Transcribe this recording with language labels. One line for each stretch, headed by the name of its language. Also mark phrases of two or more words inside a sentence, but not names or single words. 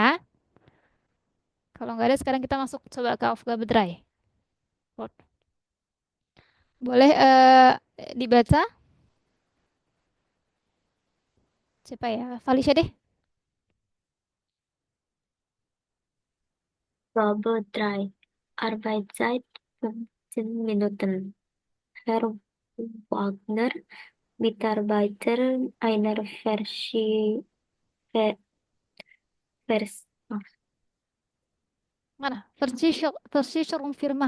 Indonesian: Kalau nggak ada sekarang kita masuk coba ke Aufgabe 3. Boleh dibaca? Siapa ya? Felicia deh. Bubble dry.
German: Arbeitszeit 15 Minuten. Herr Wagner, Mitarbeiter einer Ver Vers
Indonesian: Mana? Versicherungsfirma.